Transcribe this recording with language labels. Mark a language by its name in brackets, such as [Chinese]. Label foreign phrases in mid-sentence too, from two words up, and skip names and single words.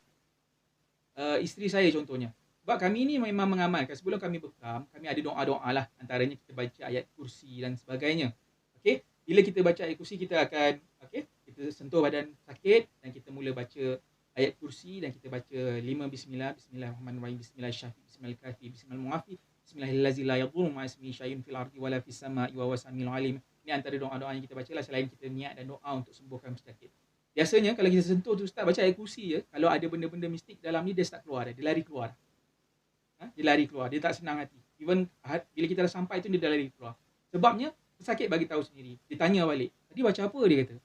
[Malay] Isteri saya contohnya. Sebab kami ni memang mengamalkan, sebelum kami bekam, kami ada doa-doa lah. Antaranya kita baca ayat kursi dan sebagainya. Okey, bila kita baca ayat kursi, kita akan, okey, kita sentuh badan sakit dan kita mula baca ayat kursi dan kita baca 5 bismillah, [Arabic] بسم الله الرحمن الرحيم، بسم الله الرحمن الرحيم، بسم الله الرحمن الرحيم، بسم الله الرحمن الرحيم، بسم الله الرحمن الرحيم، لا يضر مع اسمه شيء في الأرض ولا في السماء وهو السميع العليم. [Malay] Ini antara doa-doa yang kita baca lah selain kita niat dan doa untuk sembuhkan penyakit. Biasanya kalau kita sentuh tu start baca ayat kursi je, kalau ada benda-benda mistik dalam ni dia start keluar dah, dia lari keluar. Dia lari keluar, dia tak senang hati. Even bila kita dah sampai tu dia dah lari keluar. Sebabnya pesakit bagi tahu sendiri. Dia tanya balik, tadi baca apa dia kata?